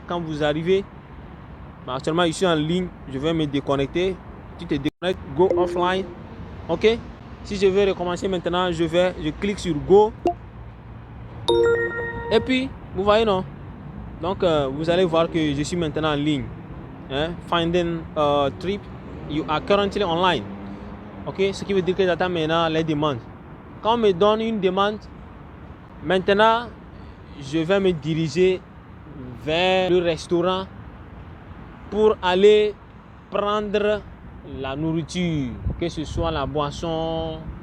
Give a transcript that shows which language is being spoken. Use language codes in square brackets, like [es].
[fr] Quand vous arrivez, actuellement je suis en ligne, je vais me déconnecter. Tu te déconnectes, [en] go offline. [fr] Ok? Si je veux recommencer maintenant, je clique sur Go. Et puis, vous voyez non? Donc vous allez voir que je suis maintenant en ligne. [en] Finding trip, you are currently online. [fr] Ok, ce qui veut dire que j'attends maintenant les demandes. Quand on me donne une demande, maintenant je vais me diriger vers le restaurant pour aller prendre la nourriture, que ce soit la boisson.